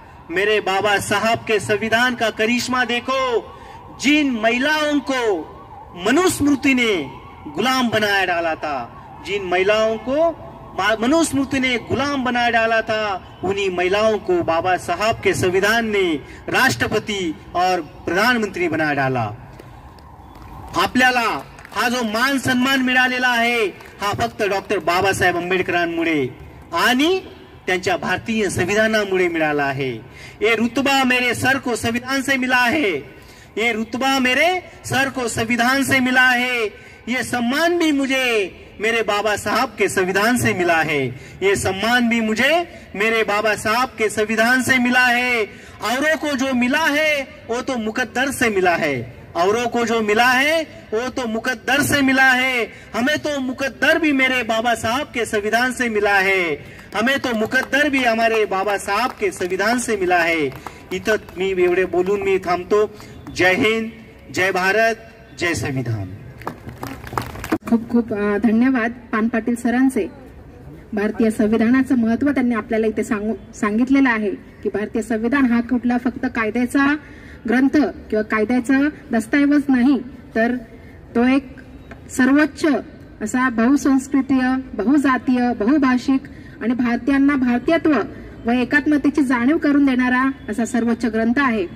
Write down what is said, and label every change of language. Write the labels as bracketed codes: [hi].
[hi] मेरे बाबा साहब के संविधान का करिश्मा देखो, जिन महिलाओं को मनुस्मृति ने गुलाम बनाया डाला था, जिन महिलाओं को मनुस्मृति ने गुलाम बना डाला था उन्हीं महिलाओं को बाबा साहब के संविधान ने राष्ट्रपति और प्रधानमंत्री बना डाला. [mr] आपल्याला हा जो मान सन्मान मिळालेला आहे हा फक्त डॉक्टर बाबासाहेब आंबेडकरांमुळे आणि त्यांच्या भारतीय संविधानामुळे मिळाला आहे. [hi] ये रुतबा मेरे सर को संविधान से मिला है, ये रुतबा मेरे सर को संविधान से मिला है, ये सम्मान भी मुझे मेरे बाबा साहब के संविधान से मिला है, ये सम्मान भी मुझे मेरे बाबा साहब के संविधान से मिला है. औरों को जो मिला है वो तो मुकद्दर से मिला है, औरों को जो मिला है वो तो मुकद्दर से मिला है. हमें तो मुकद्दर भी मेरे बाबा साहब के संविधान से मिला है, हमें तो मुकद्दर भी हमारे बाबा साहब के संविधान से मिला है. [mr] इथं मी एवढे बोलून मी थांबतो. जय हिंद, जय भारत, जय संविधान. खूप खूप धन्यवाद पान पाटील सरांचे. भारतीय संविधानाचं महत्व त्यांनी आपल्याला इथे सांगितलेलं आहे की भारतीय संविधान हा कुठला फक्त कायद्याचा ग्रंथ किंवा कायद्याचा दस्तऐवज नाही तर तो एक सर्वोच्च असा बहुसंस्कृतीय, बहुजातीय, बहुभाषिक आणि भारतीयांना भारतीयत्व व एकात्मतेची जाणीव करून देणारा असा सर्वोच्च ग्रंथ आहे.